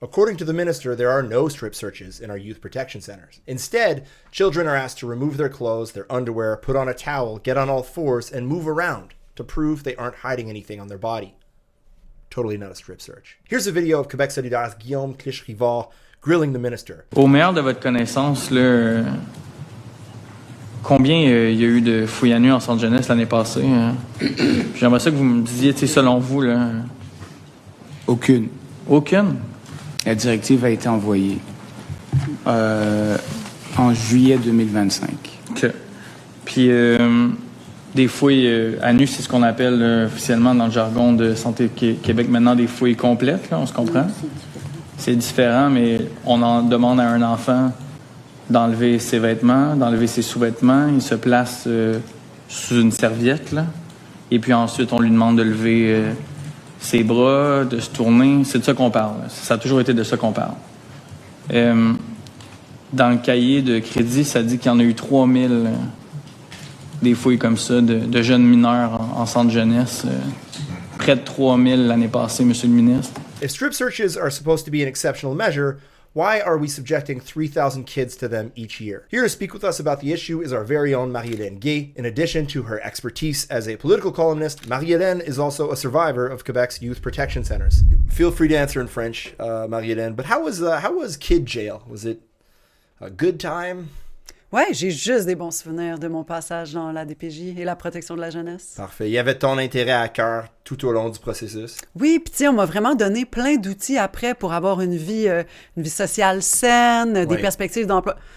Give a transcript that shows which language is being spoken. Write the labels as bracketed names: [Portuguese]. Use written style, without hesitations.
[English] According to the minister, there are no strip searches in our youth protection centers. Instead, children are asked to remove their clothes, their underwear, put on a towel, get on all fours, and move around to prove they aren't hiding anything on their body. Totally not a strip search. Here's a video of Québec Solidaire's Guillaume Clich-Rivard grilling the minister. [French] Au meilleur de votre connaissance, là, combien il y a eu de fouilles à nu en centre jeunesse l'année passée? J'aimerais ça que vous me disiez, selon vous. Là. Aucune. Aucune? La directive a été envoyée en juillet 2025. OK. Puis, des fouilles à nu, c'est ce qu'on appelle officiellement dans le jargon de Santé Québec maintenant des fouilles complètes, là, on se comprend? C'est différent, mais on en demande à un enfant d'enlever ses vêtements, d'enlever ses sous-vêtements. Il se place sous une serviette, là. Et puis ensuite, on lui demande de lever ses bras, de se tourner. C'est de ça qu'on parle. Ça a toujours été de ça qu'on parle. Dans le cahier de crédit, ça dit qu'il y en a eu 3000 des fouilles comme ça de jeunes mineurs en centre jeunesse. Près de 3000 l'année passée, monsieur le ministre. [English] If strip searches are supposed to be an exceptional measure, why are we subjecting 3,000 kids to them each year? Here to speak with us about the issue is our very own Marie-Élaine Guay. In addition to her expertise as a political columnist, Marie-Élaine is also a survivor of Quebec's youth protection centers. Feel free to answer in French, Marie-Élaine, but how was kid jail? Was it a good time? [French] Ouais, j'ai juste des bons souvenirs de mon passage dans la DPJ et la protection de la jeunesse. Parfait. Il y avait ton intérêt à cœur tout au long du processus. Oui, puis tu sais, on m'a vraiment donné plein d'outils après pour avoir une vie sociale saine, des perspectives d'emploi.